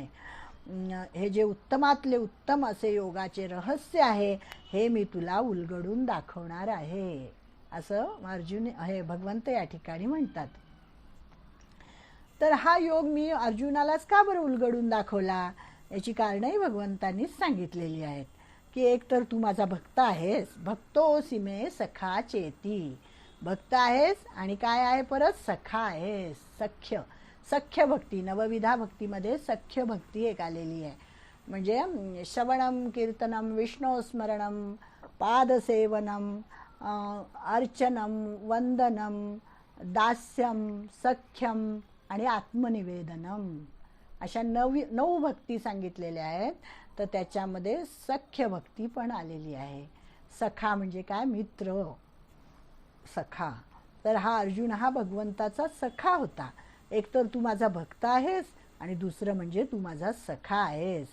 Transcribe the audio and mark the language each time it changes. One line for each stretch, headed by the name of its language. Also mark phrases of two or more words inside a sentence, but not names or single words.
Marathi: हे जे उत्तमातले उत्तम असे योगाचे रहस्य आहे हे मी तुला उलगडून दाखवणार आहे, असं अर्जुन हे भगवंत या ठिकाणी म्हणतात. तर हा योग मी अर्जुनालाच का बरं उलगडून दाखवला, याची कारणंही भगवंतांनीच सांगितलेली आहेत. की एक तर तू माझा भक्त आहेस,
Sanskrit: भक्तोऽसि मे सखा चेती,
Marathi: भक्त आहेस, आणि काय आहे परत, सखा आहेस, सख्य. सख्य भक्ती, नवविधा भक्तीमध्ये सख्य भक्ती एक आलेली आहे.
Sanskrit: म्हणजे श्रवणम कीर्तनम विष्णुस्मरणम पादसेवनम अर्चनम वंदनम दास्यम सख्यम आणि आत्मनिवेदनम,
Marathi: अशा 9 भक्ती सांगितलेल्या आहेत. तर त्याच्यामध्ये सख्य भक्ती पण आलेली आहे. सखा म्हणजे काय, मित्र, सखा. तर हा अर्जुन हा भगवंताचा सखा होता. एक तर तू माझा भक्त आहेस, आणि दुसरं म्हणजे तू माझा सखा आहेस.